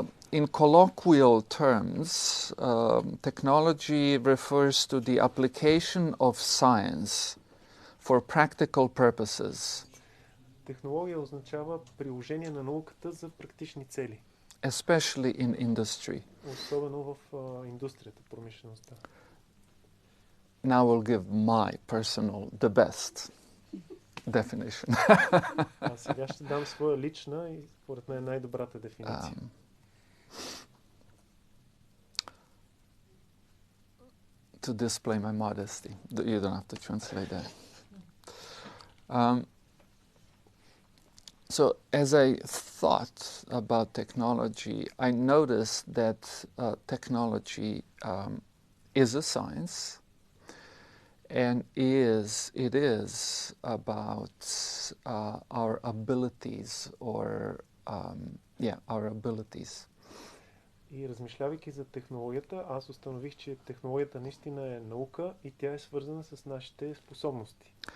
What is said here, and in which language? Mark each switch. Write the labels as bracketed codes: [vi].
[en] In colloquial terms, technology refers to the application of science for practical purposes. [bg] Технология означава приложение на науката за практични цели. [en] Especially in industry. [bg] Особено в индустрията, промишлеността. [en] Now we'll give my personal, the best definition. [bg] Сега ще дам своя лична и според мен най-добрата дефиниция. [en] To display my modesty. You don't have to translate that. So as I thought about technology, I noticed that technology is a science, and it is about our abilities, or our abilities. [bg] И размишлявайки за технологията, аз установих, че технологията наистина е наука и тя е свързана с нашите способности.